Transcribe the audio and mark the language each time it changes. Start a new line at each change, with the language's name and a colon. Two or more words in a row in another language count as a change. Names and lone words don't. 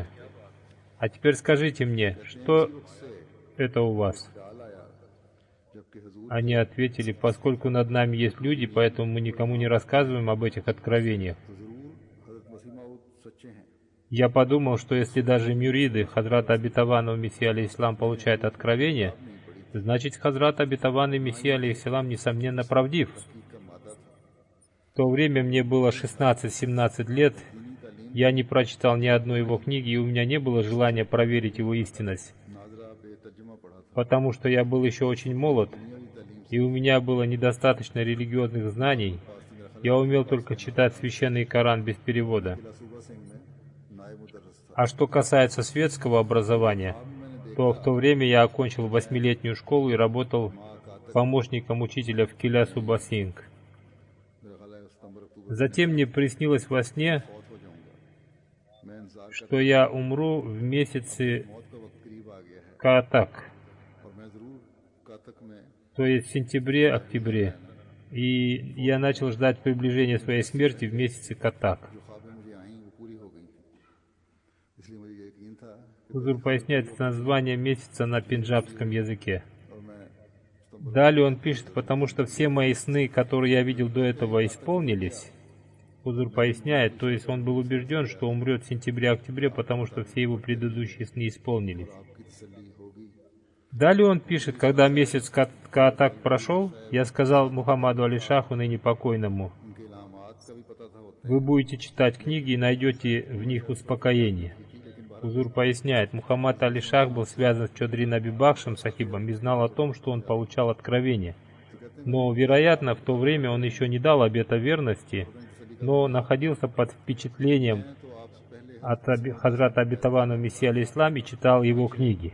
Russian: А теперь скажите мне, что это у вас?
Urdu: ڈال آیا جبکہ حضور
Russian: Они ответили: поскольку над нами есть люди, поэтому мы никому не рассказываем об этих откровениях.
Urdu: تو ضرور حضرت مسیح موعود سچے ہیں.
Russian: Я подумал, что если даже мюриды Хазрата обетованного Мессии алейхиссалам получают откровение, значит Хазрат обетованный Мессия алейхиссалам несомненно правдив. В то время мне было 16-17 лет, я не прочитал ни одной его книги, и у меня не было желания проверить его истинность,
Urdu: ناظرہ بےترجمہ پڑھا تھا.
Russian: потому что я был еще очень молод, и у меня было недостаточно религиозных знаний. Я умел только читать священный Коран без перевода.
Urdu: سوبا سنگھ میں نائب مدرس تھا.
Russian: А что касается светского образования, то в то время я окончил 8-летнюю школу и работал помощником учителя в Киля Субасинг.
Urdu: میرا خیال ہے ستمبر اکتوبر
Russian: Затем мне приснилось во сне,
Urdu: فوت ہو جاؤں گا۔ میں انتظار کر
Russian: что я умру в месяце
Urdu: موت کا وقت قریب آ گیا ہے
Russian: Каатак,
Urdu: اور میں ضرور کاتک میں
Russian: то есть в сентябре-октябре. И я начал ждать приближения своей смерти в месяце Катак.
Urdu: جو خوابیں مجھے آئی وہ پوری ہو گئی تھی. اس لیے مجھے یقین تھا
Russian: Хузур поясняет это название месяца на пенджабском языке.
Urdu: اور میں
Russian: Далее он пишет: потому что все мои сны, которые я видел до этого, исполнились. Хузур поясняет, то есть он был убежден, что умрет в сентябре-октябре, потому что все его предыдущие сны исполнились.
Urdu: آپ کی تسلی ہوگی.
Russian: Далее он пишет: когда месяц Каатак прошел, я сказал Мухаммаду Али Шаху, ныне покойному:
Urdu: ان کے الہامات کا بھی پتا تھا ہوتا
Russian: вы будете читать книги и найдете в них успокоение. Хузур поясняет, Мухаммад Али Шах был связан с Чодри Наби Бахшем Сахибом и знал о том, что он получал откровение. Но, вероятно, в то время он еще не дал обета верности, но находился под впечатлением от Хазрата обетованного Мессии алейхиссалам и читал его книги.